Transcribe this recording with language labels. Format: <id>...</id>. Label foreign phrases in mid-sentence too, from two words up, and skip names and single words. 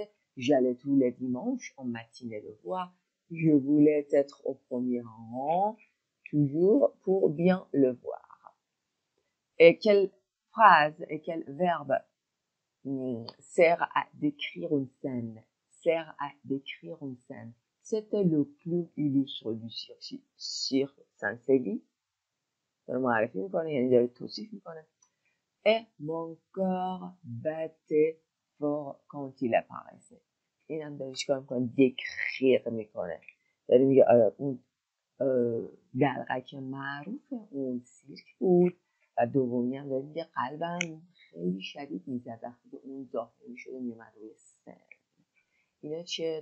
<fr>J'allais tous les dimanches en matinée le voir. Je voulais être au premier rang, toujours pour bien le voir. Et quelle phrase et quel verbe sert à décrire une scène? C'était le clown illustre du cirque Saint-Célie.</fr> <fa>معرفی میکنه یعنی داره توصیف میکنه.</fa> <fr>Et mon cœur battait fort quand il apparaissait.</fr> <fa>این هم داره چیکار میکنه؟ دکخیر میکنه. داره میگه اون دلقک معروف اون سیرک بود و دومی هم داره میگه قلبم خیلی شدید میزد وقتی که اون ظاهر میشد و میومد روی سن. اینا چیه؟</fa>